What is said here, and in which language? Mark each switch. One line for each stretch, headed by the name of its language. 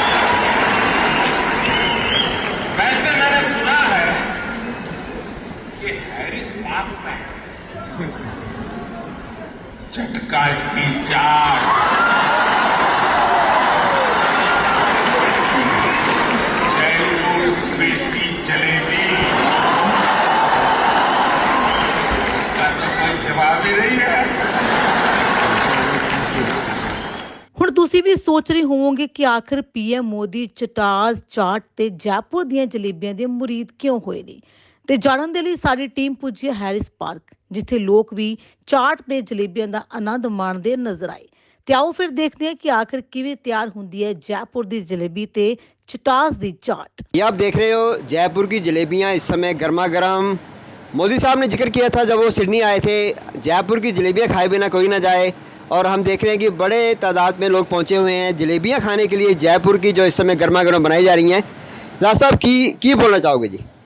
Hindi: वैसे मैंने सुना है कि हैरिस पार्क में चटकास की चाट, जयपुर स्वीट्स की जलेबी का तो कोई जवाब ही नहीं है।
Punjabi: ਹੁਣ ਤੁਸੀਂ ਵੀ ਸੋਚ ਰਹੇ ਹੋਵੋਗੇ ਕਿ ਆਖਿਰ ਪੀਐਮ ਮੋਦੀ ਚਟਾਸ ਚਾਟ ਤੇ ਜੈਪੁਰ ਦੀਆਂ ਜਲੇਬੀਆਂ ਦੇ ਮੁਰੀਦ ਕਿਉਂ ਹੋਏ ਨੇ, ਤੇ ਜਾਣਨ ਦੇ ਲਈ ਸਾਡੀ ਟੀਮ ਪੁੱਜੀ ਹੈ ਹੈਰਿਸ ਪਾਰਕ, ਜਿੱਥੇ ਲੋਕ ਵੀ ਚਾਟ ਤੇ ਜਲੇਬੀਆਂ ਦਾ ਆਨੰਦ ਮਾਣਦੇ ਨਜ਼ਰ ਆਏ। ਤੇ ਆਓ ਫਿਰ ਦੇਖਦੇ ਹਾਂ ਕਿ ਆਖਿਰ ਕਿਵੇਂ ਤਿਆਰ ਹੁੰਦੀ ਹੈ ਜੈਪੁਰ ਦੀ जलेबी ਤੇ चटास दी चाट।
Hindi: ये आप देख रहे हो जयपुर की जलेबियाँ इस समय गर्मा गर्म। मोदी साहब ने जिक्र किया था जब वो सिडनी आए थे, जयपुर की जलेबियाँ खाए बिना कोई ना जाए, और हम देख रहे हैं कि बड़े तादाद में लोग पहुँचे हुए हैं जलेबियाँ खाने के लिए जयपुर की, जो इस समय गर्मा गर्म बनाई जा रही हैं। ज़ाहिर साहब की बोलना चाहोगे जी?